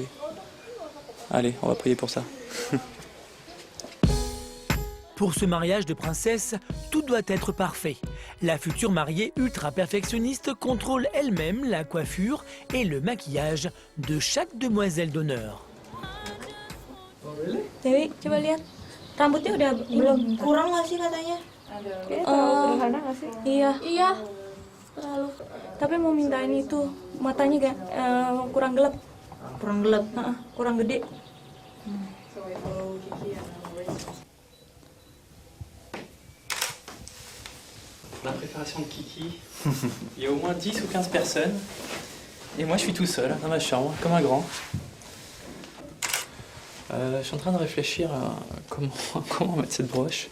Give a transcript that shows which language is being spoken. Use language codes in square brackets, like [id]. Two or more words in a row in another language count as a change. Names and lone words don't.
[fr] Allez, on va prier pour ça. Pour ce mariage de princesse, tout doit être parfait. La future mariée ultra-perfectionniste contrôle elle-même la coiffure et le maquillage de chaque demoiselle d'honneur. [id] Dewi, coba lihat. Rambutnya udah belum kurang nggak sih katanya? Sederhana nggak sih? Iya. Iya. Terlalu. Tapi mau minta ini tuh matanya kurang gelap. Kurang gelap. Kurang gede. [fr] La préparation de Kiki, il y a au moins 10 ou 15 personnes. Et moi, je suis tout seul dans ma chambre, comme un grand. Je suis en train de réfléchir à comment mettre cette broche.